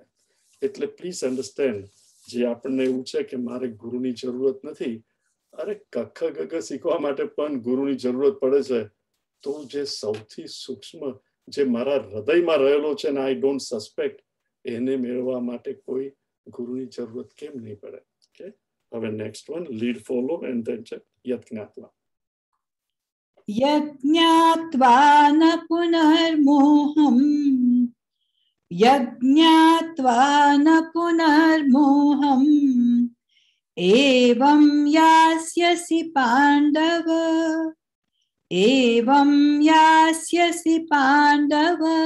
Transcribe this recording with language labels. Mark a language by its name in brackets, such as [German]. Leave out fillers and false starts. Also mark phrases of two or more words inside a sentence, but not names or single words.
[Gujarati] એટલે [English] please understand, [Gujarati] જે આપણને એવું છે કે મારે ગુરુની જરૂરત નથી, અરે કખ ગગ શીખવા માટે પણ ગુરુની જરૂરત પડે છે. તો જે સૌથી સૂક્ષ્મ, જે મારા હૃદયમાં રહેલો છે ને [English] I don't suspect, [Gujarati] એને મેળવવા માટે કોઈ ગુરુની જરૂરત કેમ નહીં પડે? [English] ઓકે, હવે next one, lead follow and then છે યજ્ઞાત્વા. [Sanskrit] यज्ञात्वा न पुनर्मोहम्, यज्ञात्वा न पुनर्मोहम्, एवं यास्यसि पाण्डव, एवं यास्यसि पाण्डव,